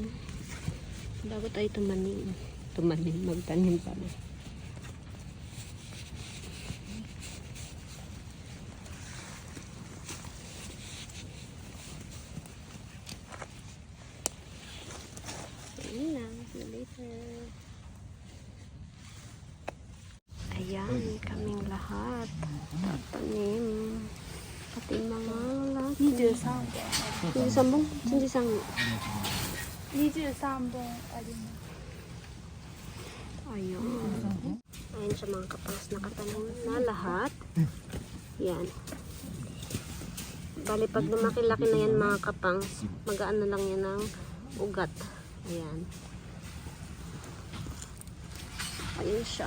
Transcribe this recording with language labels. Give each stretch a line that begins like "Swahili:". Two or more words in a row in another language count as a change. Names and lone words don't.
Filipino: Bago tayo tumanim. Magtanim pa na. Ayan lang.
English: See you later.
Filipino: Ayan, kaming lahat. Tatanim. Pati mga lalaki.
Japanese: 23 本 23本あります。
Filipino: Ayun. Ayun siya mga kapangs, nakatanim na lahat. Yan. Bali, pag lumaki-laki na yan mga kapangs, magaan na lang yan ng ugat. Ayan. Ayun siya.